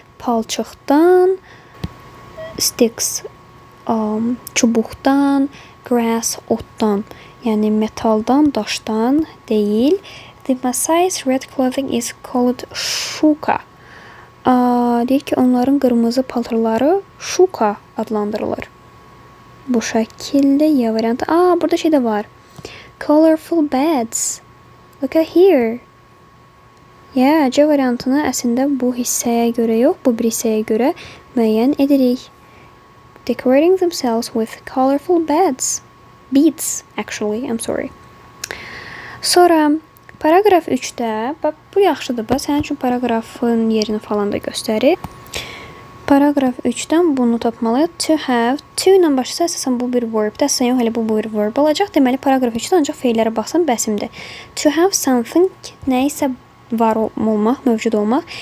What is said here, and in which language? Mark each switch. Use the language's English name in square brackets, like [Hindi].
[Azerbaijani] Palçıqdan, sticks, çubuqdan, grass, otdan. Yəni metaldan, daşdan deyil. [English] The Masai's red clothing is called shuka. [Azerbaijani] Deyir ki, onların qırmızı paltarları shuka adlandırılır. Bu şəkildə Y variantı. Burada şey də var. Colorful beds. [English] Look at here. [Azerbaijani] C variantını əslində bu hissəyə görə yox, bu bir hissəyə görə müəyyən edirik. [English] Decorating themselves with colorful beds. Beads, actually, I'm sorry. [Azerbaijani] Sonra paragraf 3-də, bax, bu yaxşıdır, bax, sənin üçün paragrafın yerini falan da göstərir. Paragraf 3-dən bunu tapmalıyıq. To have, to ilə başlasa əsasən bu bir verb-də, əsasən yox, elə bu bir verb olacaq. Deməli, paragraf 3-də ancaq feillərə baxsan bəsimdir. [English] To have something, [Azerbaijani] nəyisə var olmaq, mövcud olmaq.